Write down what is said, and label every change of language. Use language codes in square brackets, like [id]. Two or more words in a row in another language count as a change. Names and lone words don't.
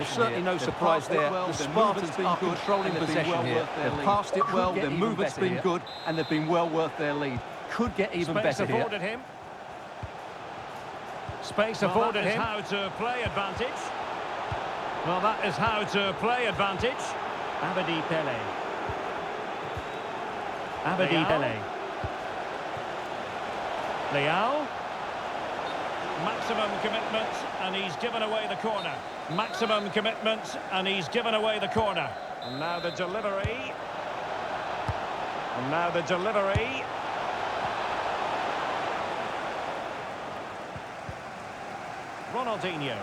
[en] Well, certainly no surprise there. The Spartans are controlling possession here. They've passed it well. Their movement's been good, and they've been well worth their lead. Could get even better here. Space afforded him. How to play advantage. Well, that is how to play advantage. Abedi Pele. Abedi Pele. Leao. Maximum commitment, and he's given away the corner. Maximum commitment, and he's given away the corner. And now the delivery. And now the delivery. Ronaldinho.